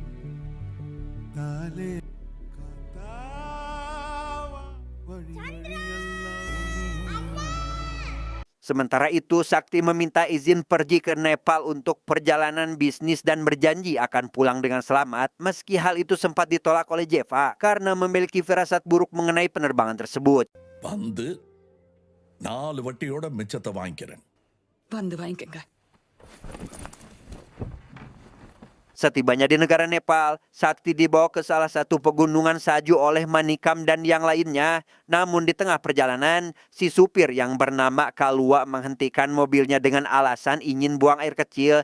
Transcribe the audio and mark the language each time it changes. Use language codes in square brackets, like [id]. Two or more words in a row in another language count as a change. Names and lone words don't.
[id] Sementara itu, Sakti meminta izin pergi ke Nepal untuk perjalanan bisnis dan berjanji akan pulang dengan selamat, meski hal itu sempat ditolak oleh Jeva karena memiliki firasat buruk mengenai penerbangan tersebut. [ta] வந்து 4 வட்டியோட மிச்சத்தை வாங்கிக்கிறேன். வந்து வாங்கிக்கங்க. [id] Setibanya di negara Nepal, Sakti dibawa ke salah satu pegunungan salju oleh Manikam dan yang lainnya. Namun di tengah perjalanan, si supir yang bernama Kalua menghentikan mobilnya dengan alasan ingin buang air kecil.